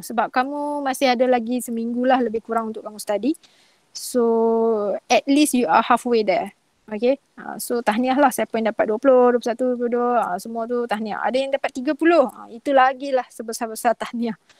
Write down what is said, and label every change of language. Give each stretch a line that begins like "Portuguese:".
Malay: Sebab kamu masih ada lagi seminggu lah lebih kurang untuk kamu study.
English: So at least you are halfway there.
Malay: Okay, so tahniah lah siapa yang dapat 20, 21, 22, semua tu tahniah. Ada yang dapat 30, itu lagi lah sebesar-besar tahniah.